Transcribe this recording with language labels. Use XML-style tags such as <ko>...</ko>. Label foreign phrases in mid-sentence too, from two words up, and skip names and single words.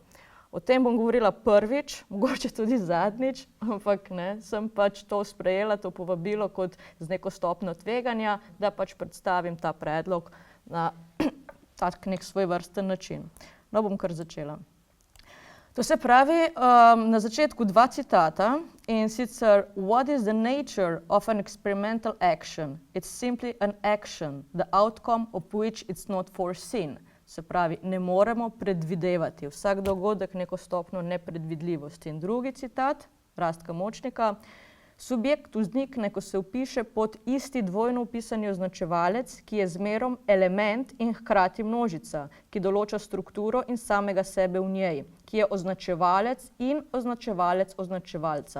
<sl>O tem bom govorila prvič, mogoče tudi zadnjič, ampak ne, sem to sprejela, to povabilo kot z neko stopnjo tveganja, da predstavim ta predlog na tak nek svojevrsten način. No, bom kar začela. To se pravi, na začetku dva citata in sicer</sl> <en>What is the nature of an experimental action? It's simply an action, the outcome of which it's not foreseen.</en> <sl>Se pravi, ne moremo predvidevati. Vsak dogodek neko stopnjo nepredvidljivosti. In drugi citat, Rastka Močnika, subjekt vznikne, ko se vpiše pod isti dvojno vpisani označevalec, ki je zmerom element in hkrati množica, ki določa strukturo in samega sebe v njej, ki je označevalec in označevalec označevalca.</sl>